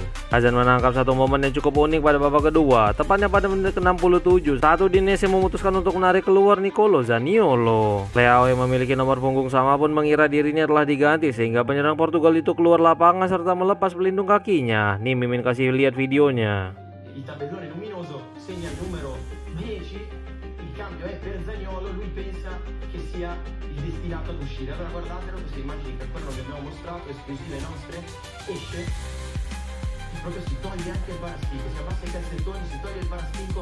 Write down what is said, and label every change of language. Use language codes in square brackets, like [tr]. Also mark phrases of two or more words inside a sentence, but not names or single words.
[id] Hazan menangkap satu momen yang cukup unik pada babak kedua, tepatnya pada menit ke-67 saat Udinese memutuskan untuk menarik keluar Nicolo Zaniolo. Leao yang memiliki nomor punggung sama pun mengira dirinya telah diganti sehingga penyerang Portugal itu keluar lapangan serta melepas pelindung kakinya. Nih Mimin kasih lihat videonya. [it] Il tabellone luminoso segna il numero 10, il cambio è per Zaniolo, lui pensa che sia il destinato ad uscire. Allora guardatelo, questa immagine che quello che abbiamo mostrato, esclusive nostre, esce, proprio si toglie anche il parastico, si abbassa i cassettoni, si toglie il parastico,